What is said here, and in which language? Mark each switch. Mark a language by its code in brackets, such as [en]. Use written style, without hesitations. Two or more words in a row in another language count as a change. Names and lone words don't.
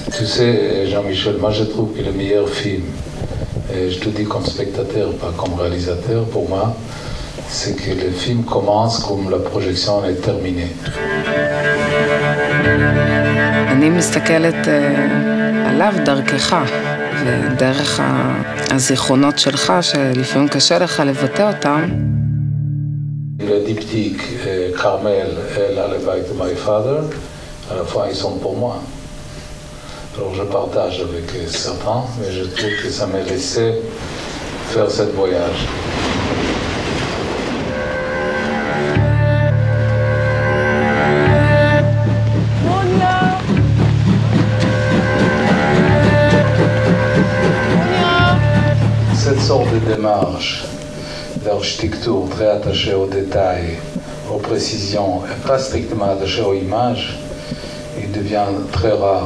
[fr] Tu sais, Jean-Michel, moi je trouve que le meilleur film, et je te dis comme spectateur, pas comme réalisateur, pour moi, c'est que le film commence comme la projection est terminée. [he] אני מסתכלת עליו דרכך, ודרך הזיכרונות שלך, שלפעמים קשה לך לבטא אותם. [fr] Le diptyque Carmel et l'Allevaille de My Father, à la fois ils sont pour moi. Alors je partage avec certains, mais je trouve que ça m'a laissé faire ce voyage. Cette sorte de démarche d'architecture très attachée aux détails, aux précisions, et pas strictement attachée aux images, il devient très rare.